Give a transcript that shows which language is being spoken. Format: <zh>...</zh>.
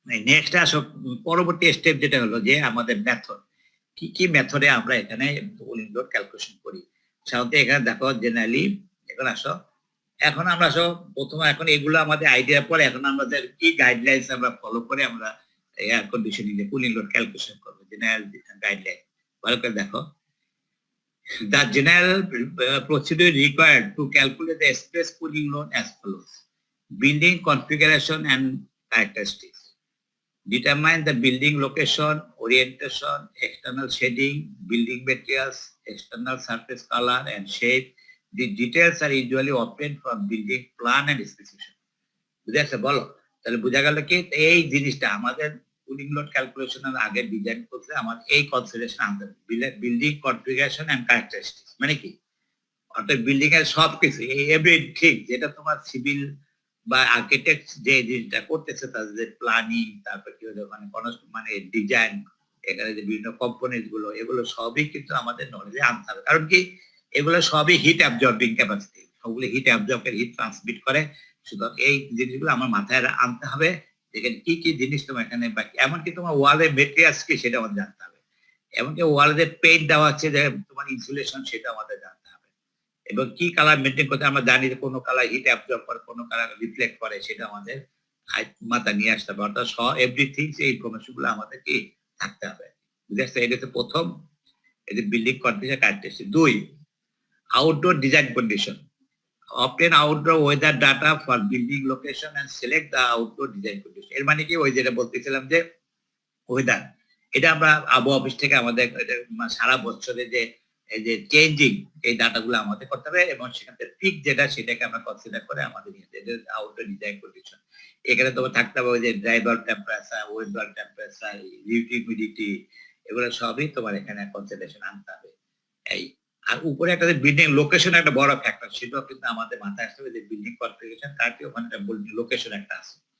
<bn>Next আসো পরবর্তী step যেটা হলো যে আমাদের মেথড, কি কি মেথডে আমরা এখানে লোড ক্যালকুলেশন করি। সাধারণত এখানে দেখো জেনারেলি, এখন আসো, এখন আমরা সব প্রথমে এখন এগুলো আমাদের আইডিয়া পরে, এখন আমাদের কি গাইডলাইন্স আমরা ফলো করে আমরা এয়ার কন্ডিশনিং এ কুলিং লোড ক্যালকুলেশন করবো, জেনারেল গাইডলাইন ভালো করে দেখো।</bn> <en>The general procedure required to calculate the space cooling load as follows: building configuration and characteristics, determine the building location, orientation, external shading, building materials, external surface color and shape. The details are usually obtained from building plan and specification.</en> <bn>বুঝে আসছে বলো, তাহলে বোঝা গেল কি এই জিনিসটা আমাদের কুলিং লোড ক্যালকুলেশনের আগে ডিজাইন করতে আমার এই কনসিডারেশন আনতে হবে, বিল্ডিং কনফিগারেশন এন্ড ক্যারেক্টারিস্টিক্স, মানে কি অর্থাৎ বিল্ডিং এর সবকিছু এভরিথিং যেটা তোমার সিভিল বা আর্কিটেক্ট যে জিনিসটা করতেছে তাদের প্ল্যানিং, তারপর কি হলো মানে ডিজাইন, এখানে যে বিভিন্ন কম্পোনেন্ট গুলো, এগুলো সবই কিন্তু আমাদের নলেজে আনতে হবে, কারণ কি এগুলো সবই হিট অ্যাবজর্বিং ক্যাপাসিটি, সবগুলো হিট অ্যাবজর্ব করে হিট ট্রান্সমিট করে, সুতরাং এই জিনিসগুলো আমার মাথায় আনতে হবে, যেখানে কি কি জিনিস তোমার এখানে, বাকি এমনকি তোমার ওয়ালের মেটেরিয়ালস কি সেটা আমাদের জানতে হবে, এমনকি ওয়ালে যে পেইন্ট দেওয়া হচ্ছে যে তোমার ইনসুলেশন সেটা আমাদের জানতে হবে, এবং কি কালার মেনটেন করতে আমরা জানি যে কোনো কালার হিট অ্যাবজর্ব করে, কোনো কালার রিফ্লেক্ট করে, সেটা আমাদের মাথা নিয়ে আসতে হবে, অর্থাৎ এভরিথিং এই ইনফরমেশন গুলো আমাদের কি থাকতে হবে, বুঝতে পারছো। এটা হচ্ছে প্রথম, এই যে building condition characteristic.</bn> <en>2, outdoor design condition, obtain outdoor weather data for building location and select the outdoor design condition।</en> <bn>এর মানে কি ওই যেটা বলতেছিলাম যে ওয়েদার, এটা আমরা আবহাওয়া অফিস থেকে আমাদের সারা বছরে যে এই যে চেঞ্জিং এই ডাটাগুলো আমাদের করতে হবে এবং সেখান থেকে পিক যেটা সেটাকে আমরা কনসিডার করে আমাদের আউটডোর ডিজাইন কন্ডিশন এখানে তোমার থাকতে হবে যে ড্রাইভার টেম্পারেচার উইন্ডোর টেম্পারেচার হিউমিডিটি এগুলো সবই তোমার এখানে কনসিডারেশন আনতে হবে এই আর উপরে একটা বিল্ডিং লোকেশন একটা বড় ফ্যাক্টর সেটাও কিন্তু আমাদের মাথায় আসতে হবে যে বিল্ডিং কনফিগারেশন তারটি ওখানে লোকেশন একটা আছে</bn>